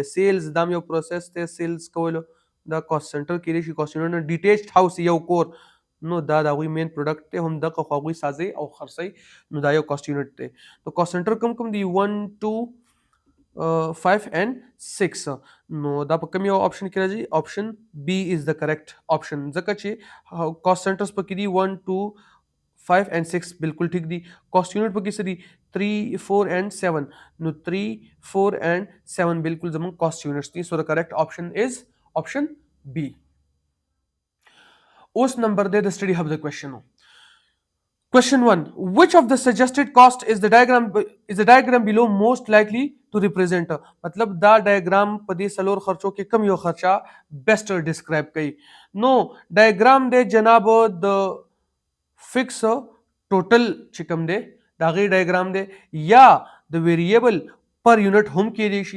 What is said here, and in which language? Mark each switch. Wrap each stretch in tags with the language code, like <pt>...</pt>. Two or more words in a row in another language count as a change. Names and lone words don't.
<ps>سیلز دا هم یو پروسس دی، سیلز کولو دا</ps> <en>cost centre</en> <ps>کېدای شي،</ps> <en>cost unit</en> <ps>نه.</ps> <en>detached house</en> <ps>یو کور، نو دا د هغوی</ps> <en>main product</en> <ps>دی، هم دقه خو هغوی سازي او خرڅوي، نو دا یو</ps> <en>cost unit</en> <ps>دی. نو</ps> <en>cost centre</en> <ps>کوم دی 1 2 5 and 6، نو دا په کوم یو آپشن کې راځي؟</ps> <en>option B is</en> <ps>د</ps> <en>correct option,</en> <ps>ځکه چې</ps> <en>cost centres</en> <ps>پکې دي 1 2 5 and 6 بالکل ټیک دي.</ps> <en>cost unit</en> <ps>پکې څه دي 3 4 and 7، نو 3 4 and 7 بالکل زموږ</ps> <en>cost units</en> <ps>دي. سو د</ps> <en>correct option is option B.</en> <ps>اوس نمبر دی د</ps> <en>study hub</en> <ps>د کوېشنو.</ps> <en>Question 1. Which of the suggested cost is the diagram below most likely to represent?</en> <ps>مطلب دا ډایګرام په دې څلور خرچو کې کم یو خرچه</ps> <en>best describe</en> <ps>کوي. نو ډایګرام دی جناب د</ps> <en>fixed total</en> <ps>چې کوم دی د هغې ډایګرام دی، یا د</ps> <en>variable per unit</en> <ps>هم کېدای شي.</ps>